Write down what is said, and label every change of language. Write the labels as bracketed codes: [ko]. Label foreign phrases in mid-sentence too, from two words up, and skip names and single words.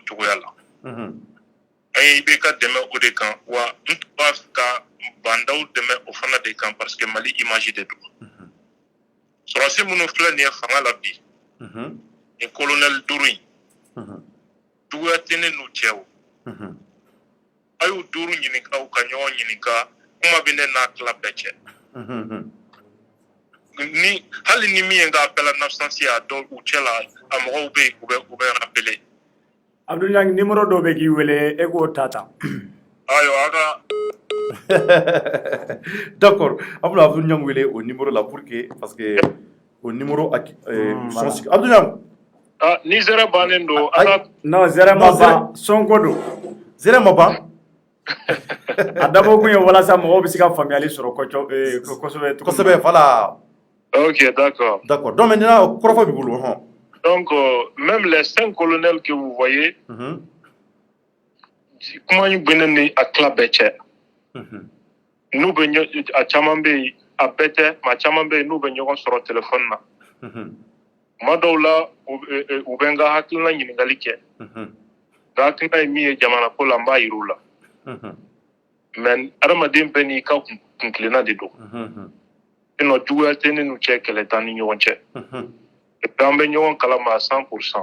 [bm] cogoya la i bɛ ka dɛmɛ o de kan wa n tun b'a fɛ ka Bandaw dɛmɛ o fana de kan parce que Mali image de don sɔrɔdasi minnu filɛ nin ye fanga la bi ni colonel 5 in juguya tɛ ne n'u cɛ o a y'u 5 ɲininka u ka ɲɔgɔn ɲininka kuma bɛ ne n'a tila bɛɛ cɛ ni hali ni min ye k'a bɛɛ la 906 a dɔn u cɛ la a mɔgɔw bɛ yen u bɛ rappelé. Abdou Niang numéro dɔ bɛ k'i wele e k'o ta ta. ayiwa a ka. D'accord an bɛna Abdou Niang wele o numéro la [fr] pour que parce que [bm] o numéro son sigi Abdou Niang. Ni zɛrɛ bannen don non zɛrɛ ma ban Sonko don. Zɛrɛ ma ban. A dabɔ kun ye walasa mɔgɔw bɛ se ka faamuyali sɔrɔ kosɛbɛ [fr] voilà. Ok, d'accord. D'accord. Donc maintenant, [bm] kɔrɔfɔ b'i bolo hɔn. [fr] Donc même les 5 colonels que vous voyez [bm] kuma in bɛ ne ni a tila bɛɛ cɛ n'u bɛ a caman bɛ yen a bɛɛ tɛ maa caman bɛ yen n'u bɛ ɲɔgɔn sɔrɔ téléphone na tuma dɔw la u bɛ n ka hakilina ɲininkali kɛ n ka hakilina ye min ye jamana ko la n b'a yir'u la mais adamaden bɛɛ n'i ka kunkilenna de don sinon juguya tɛ ne n'u cɛ kɛlɛ t'an ni ɲɔgɔn cɛ [fr] et puis [bm] an bɛ ɲɔgɔn kalama [fr] à 100%.